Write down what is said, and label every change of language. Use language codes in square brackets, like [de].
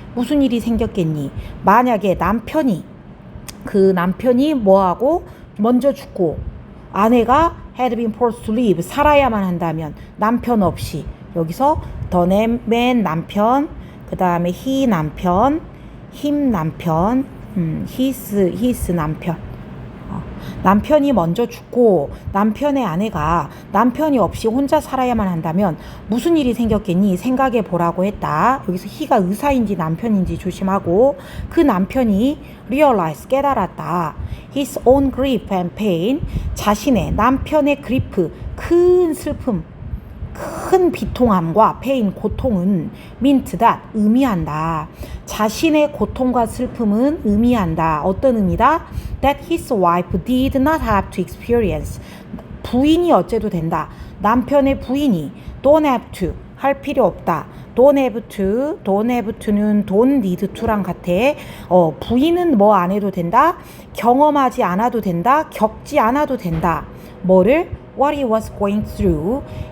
[ko] 무슨 일이 생겼겠니? 만약에 그 남편이 뭐하고 먼저 죽고 아내가 [en] had been forced to leave, [ko] 살아야만 한다면 남편 없이, 여기서 the man 남편, 그 다음에 he 남편, him 남편, his 남편. 남편이 먼저 죽고 남편의 아내가 남편이 없이 혼자 살아야만 한다면 무슨 일이 생겼겠니? 생각해 보라고 했다. 여기서 he가 의사인지 남편인지 조심하고 그 남편이 realize, 깨달았다. [en] his own grief and pain, [ko] 자신의 남편의 [en] grief, [ko] 큰 슬픔, 큰 비통함과 [en] pain, [ko] 고통은 [en] meant that, [ko] 의미한다. 자신의 고통과 슬픔은 의미한다. 어떤 의미다? [en] That his wife did not have to experience. [ko] 부인이 어째도 된다. 남편의 부인이 [en] don't have to, [ko] 할 필요 없다. don't have to는 don't need to랑 같아. 부인은 뭐 안 해도 된다? 경험하지 않아도 된다? 겪지 않아도 된다. 뭐를? [en] What he was going through.